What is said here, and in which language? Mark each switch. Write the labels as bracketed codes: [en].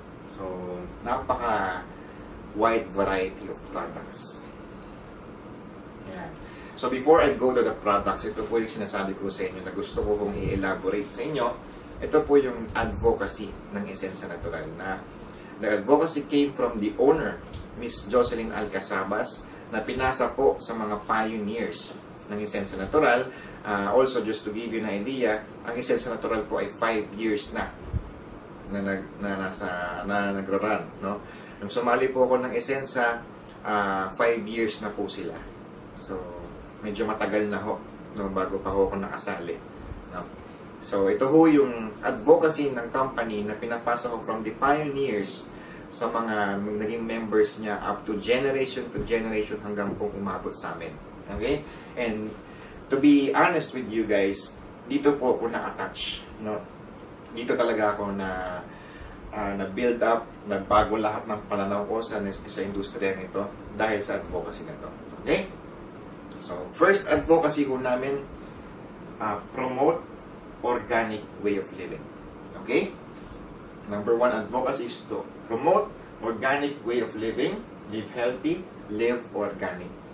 [en] So, napaka wide variety of products. Yan. So, before I go to the products, [tl] ito po yung sinasabi ko sa inyo na gusto ko kong i-elaborate sa inyo. Ito po yung advocacy ng Esensa Natural. Na [en] the advocacy came from the owner, Miss Jocelyn Alcazabas, [tl] na pinasa po sa mga pioneers ng Esensya Natural. Also, just to give you an idea, ang Esensya Natural po ay 5 years na nagra-run, no? Nung sumali po ako ng Esensya, 5 years na po sila. So, medyo matagal na ho, no, bago pa ho ako nakasali, no? So, ito ho yung advocacy ng company na pinapasa ko [en] from the pioneers [tl] sa mga naging members niya [en] up to generation [tl] hanggang po umabot sa amin. Okay? [en] And to be honest with you guys, [tl] dito po ako na-attach, no? Dito talaga ako na-build up, nagbago lahat ng pananaw ko sa industriya nito dahil sa advocacy na to. [en] Okay? So, first advocacy [tl] ko namin, [en] promote organic way of living. Okay? Number 1 advocacy is to promote organic way of living, live healthy, live organic.